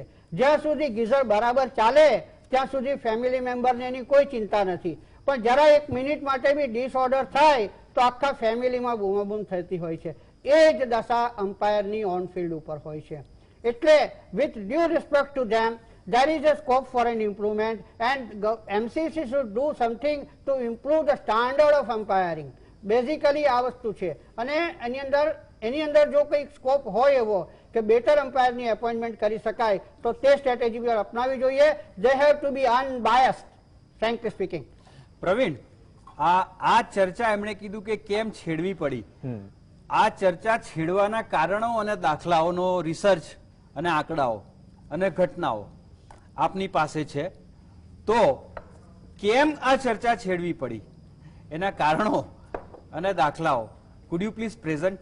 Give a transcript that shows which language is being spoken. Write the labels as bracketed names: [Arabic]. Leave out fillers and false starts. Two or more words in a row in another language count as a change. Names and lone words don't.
[Gujarati] જ્યાં સુધી ગીઝર બરાબર ચાલે ત્યાં સુધી [English] family memberને [Gujarati] એની કોઈ ચિંતા નથી, પણ જરા 1 મિનિટ માટે બી ડિસઓર્ડર થાય તો આખા ફેમિલીમાં બૂમાબૂમ થતી હોય છે. એ જ દશા અમ્પાયરની [English] on field [Gujarati] ઉપર હોય છે. [English] એટલે with due respect to them, there is a scope for an improvement and MCC should do something to improve the standard of umpiring. [Gujarati] Basically આ વસ્તુ છે. અને એની અંદર જો કંઈક સ્કોપ હોય એવો કે [English] better umpireની [Gujarati] એપોઇન્ટમેન્ટ કરી શકાય તો તે સ્ટ્રેટેજી બી અપનાવી જોઈએ. [English] they have to be unbiased, frankly speaking. [Gujarati] પ્રવીણ, આ ચર્ચા એમણે કીધું કે કેમ છેડવી પડી. આ ચર્ચા છેડવાના કારણો અને દાખલાઓનો રિસર્ચ અને આંકડાઓ અને ઘટનાઓ આપની પાસે છે, તો કેમ આ ચર્ચા છેડવી પડી એના કારણો અને દાખલાઓ [English] could you please present?